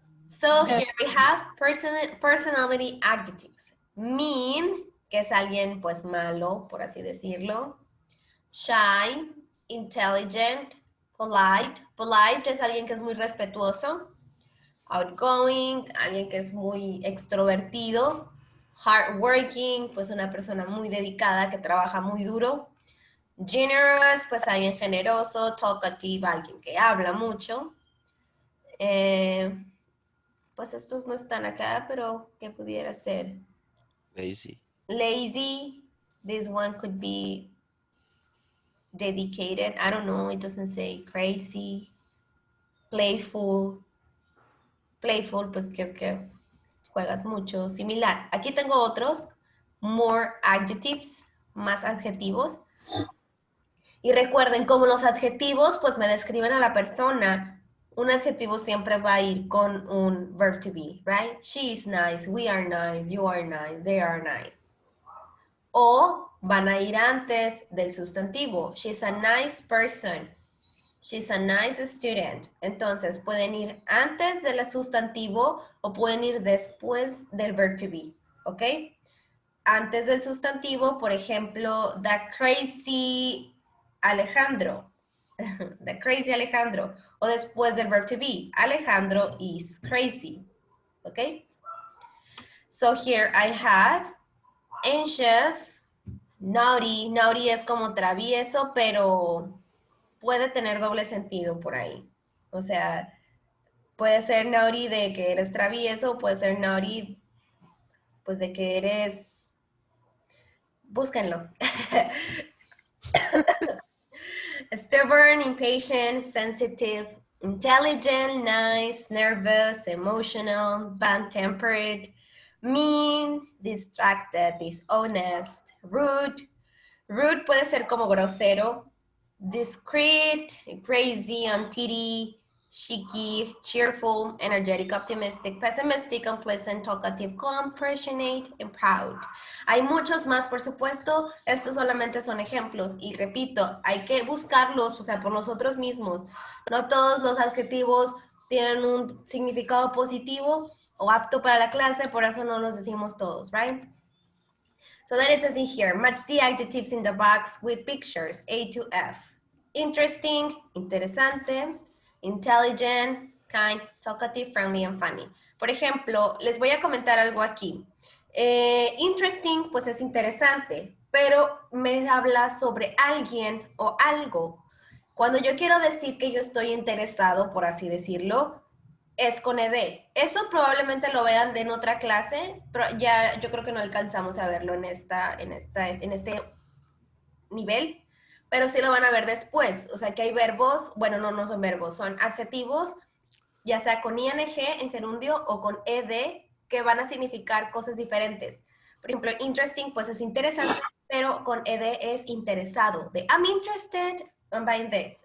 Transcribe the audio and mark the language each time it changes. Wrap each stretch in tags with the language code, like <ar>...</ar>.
<en>So, here we have personality adjectives.</en> <es>Mean, que es alguien pues malo, por así decirlo.</es> <en>Shy, intelligent, polite.</en> <es>Polite es alguien que es muy respetuoso. Outgoing, alguien que es muy extrovertido. Hardworking, pues una persona muy dedicada que trabaja muy duro. Generous, pues alguien generoso. Talkative, alguien que habla mucho. Pues estos no están acá, pero ¿qué pudiera ser?</es> <en>Lazy. Lazy, this one could be dedicated. I don't know, it doesn't say. Crazy, playful.</en> <es>Playful, pues que es que juegas mucho. Similar. Aquí tengo otros,</es> <en>more adjectives,</en> <es>más adjetivos. Y recuerden, como los adjetivos, pues me describen a la persona. Un adjetivo siempre va a ir con un verb to be,</es> <en>right? She is nice, we are nice, you are nice, they are nice.</en> <es>O van a ir antes del sustantivo.</es> <en>She's a nice person. She's a nice student.</en> <es>Entonces, pueden ir antes del sustantivo o pueden ir después del verb to be, ¿ok? Antes del sustantivo, por ejemplo,</es> <en>the crazy Alejandro. The crazy Alejandro.</en> <es>O después del</es> <en>verb to be. Alejandro is crazy, ¿ok? So here I have anxious, naughty.</en> <es>Naughty es como travieso, pero puede tener doble sentido por ahí. O sea, puede ser naughty de que eres travieso, puede ser naughty pues de que eres... Búsquenlo.</es> <en>Stubborn, impatient, sensitive, intelligent, nice, nervous, emotional, bad-tempered, mean, distracted, dishonest, rude,</en> <es>Rude puede ser como grosero.</es> <en>Discreet, crazy, untitty, cheeky, cheerful, energetic, optimistic, pessimistic, unpleasant, talkative, compassionate, and proud.</en> <es>Hay muchos más, por supuesto. Estos solamente son ejemplos. Y repito, hay que buscarlos, o sea, por nosotros mismos. No todos los adjetivos tienen un significado positivo o apto para la clase, por eso no los decimos todos,</es> <en>right? So then it says in here, match the adjectives in the box with pictures, A to F. Interesting, interesante, intelligent, kind, talkative, friendly, and funny.</en> <es>Por ejemplo, les voy a comentar algo aquí. Interesting, pues es interesante, pero me habla sobre alguien o algo. Cuando yo quiero decir que yo estoy interesado, por así decirlo, es con ed. Eso probablemente lo vean en otra clase, pero ya yo creo que no alcanzamos a verlo en este nivel, pero sí lo van a ver después. O sea que hay verbos, bueno, no son verbos, son adjetivos, ya sea con ing en gerundio o con ed, que van a significar cosas diferentes. Por ejemplo, interesting, pues es interesante, pero con ed es interesado. De</es> <en>I'm interested in buying this.</en>